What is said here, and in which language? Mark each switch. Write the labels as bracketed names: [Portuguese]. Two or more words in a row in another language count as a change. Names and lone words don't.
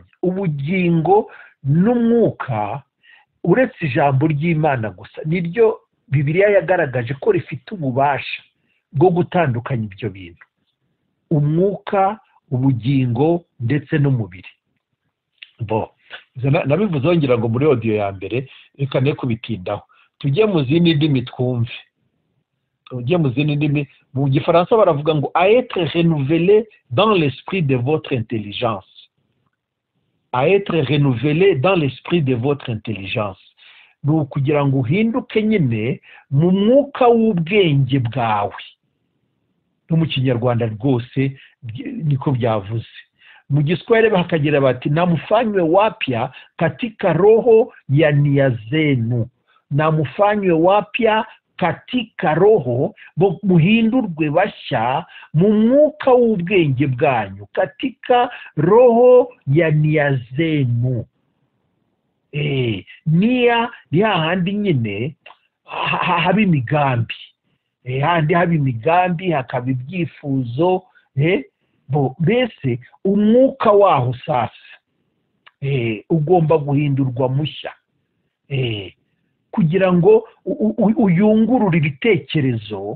[Kinyarwanda] Ubugingo n'umwuka, uretse ijambo ry'Imana gusa niryo Bibiliya yagaragaje ko rifite ububasha bwo gutandukanya ibyo bintu: umwuka, ubugingo ndetse n'umubiri. Nabivuze ngira ngo muri audio ya mbere, reka ne kubitindaho. Tujye mu zindi ndimi twumve. Mu Gifaransa baravuga ngo [French] à être renouvelé dans l'esprit de votre intelligence. À être renouvelé dans l'esprit de votre intelligence. [Kinyarwanda] Ni ukugira ngo uhinduke nyine mu mwuka w'ubwenge bwawe. No mu Kinyarwanda rwose niko byavuze. Mu Giswahili bakagira bati: [Swahili] namufanywe wapya katika roho ya nia zenu. Namufanywe wapya katika roho, [Kinyarwanda] muhindurwe bashya mu mwuka w'ubwenge bwanyu, [Swahili] katika roho ya nia zenu. [Kinyarwanda] Nia ni hahandi nyine haba imigambi, handi haba imigambi, hakaba ibyifuzo. Mbese umwuka waho sasa ugomba guhindurwa mushya, kugira ngo uyungurure ibitekerezo.